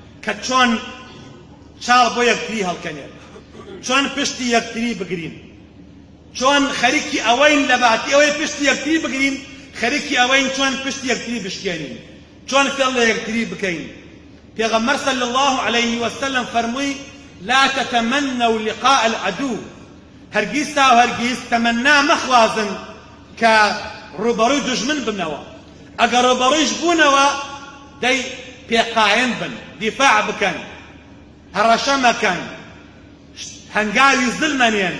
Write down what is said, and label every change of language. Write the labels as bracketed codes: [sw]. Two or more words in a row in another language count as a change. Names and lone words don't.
[ckb] کە چۆن چاڵ بۆ یەکتری هەڵکەنێت، چۆن پشتی یەکتری بگرین، چۆن خەریکی ئەوەین لە باتی ئەوەی پشتی یەکتری بگرین، خەریکی ئەوەین چۆن پشتی یەکتری بشکێنین، چۆن فێڵ لە یەکتری بکەین. [ar] پێغەمبەر صلی الله عليه وسلم فەرمووی لا تتمنوا لقاء العدو، [ckb] هەرگیز تا و هەرگیز تەمەنا مەخوازن کە ڕوبەڕووی دژمن بنەوە. ئەگەر ڕوبەڕوویش بوونەوە دەی پێقاین بن، دیفاع بکەن، هەڕەشە مەکەن، هەنگاوی زلمەنێن.